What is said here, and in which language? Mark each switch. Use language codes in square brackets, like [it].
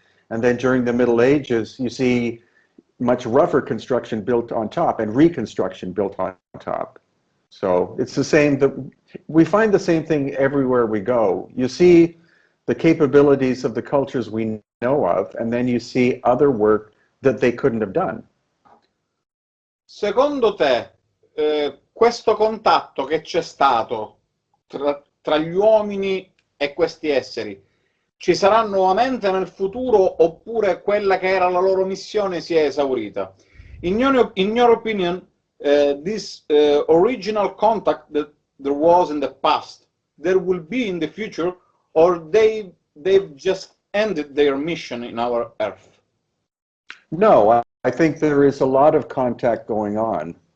[en] And then during the Middle Ages, you see much rougher construction built on top and reconstruction built on top. So it's the same. We find the same thing everywhere we go. You see the capabilities of the cultures we know of, and then you see other work that they couldn't have done. [it] Secondo te, questo contatto che c'è stato tra gli uomini e questi esseri ci sarà nuovamente nel futuro, oppure quella che era la loro missione si è esaurita? [en] In your opinion, this original contact that there was in the past, there will be in the future, or they've just ended their mission in our Earth? No, I think there is a lot of contact going on.